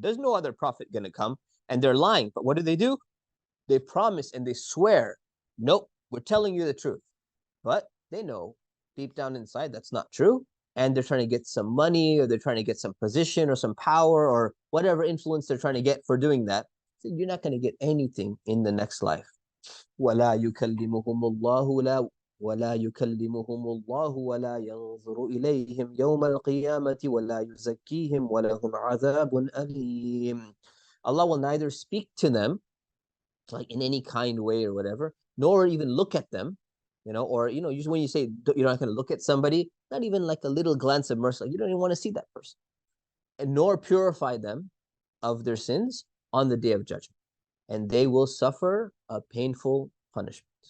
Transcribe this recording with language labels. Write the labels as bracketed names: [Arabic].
[English] There's no other prophet going to come. And they're lying. But what do? They promise and they swear, nope, we're telling you the truth. But they know deep down inside that's not true. And they're trying to get some money, or they're trying to get some position or some power or whatever influence they're trying to get for doing that. So you're not going to get anything in the next life. [Arabic] وَلَا يُكَلِّمُهُمُ اللَّهُ ولا يكلمهم الله ولا ينظر إليهم يوم القيامة ولا يزكيهم ولهم عذاب أليم. [English] Allah will neither speak to them like in any kind way or whatever, nor even look at them, or usually when you say you're not going to look at somebody, not even like a little glance of mercy, like you don't even want to see that person, and nor purify them of their sins on the day of judgment, and they will suffer a painful punishment.